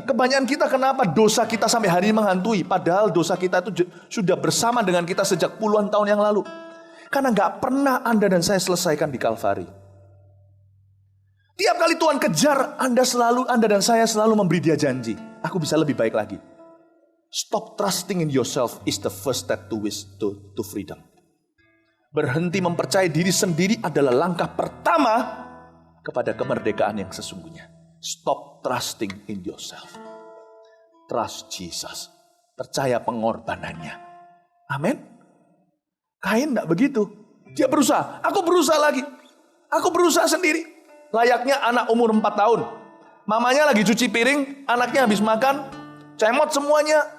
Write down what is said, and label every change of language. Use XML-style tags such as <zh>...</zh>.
<id>Kebanyakan kita kenapa dosa kita sampai hari ini menghantui? Padahal dosa kita itu sudah bersama dengan kita sejak puluhan tahun yang lalu. Karena gak pernah Anda dan saya selesaikan di Kalvari. Tiap kali Tuhan kejar, Anda dan saya selalu memberi dia janji. Aku bisa lebih baik lagi.</id> <en>Stop trusting in yourself is the first step to freedom.</en> <id>Berhenti mempercayai diri sendiri adalah langkah pertama kepada kemerdekaan yang sesungguhnya.</id> <en>Stop trusting in yourself. Trust Jesus.</en> <id>Percaya pengorbanannya. Amin. Kain tidak begitu. Dia berusaha. Aku berusaha lagi. Aku berusaha sendiri. Layaknya anak umur 4 tahun. Mamanya lagi cuci piring. Anaknya habis makan. Cemot semuanya.</id>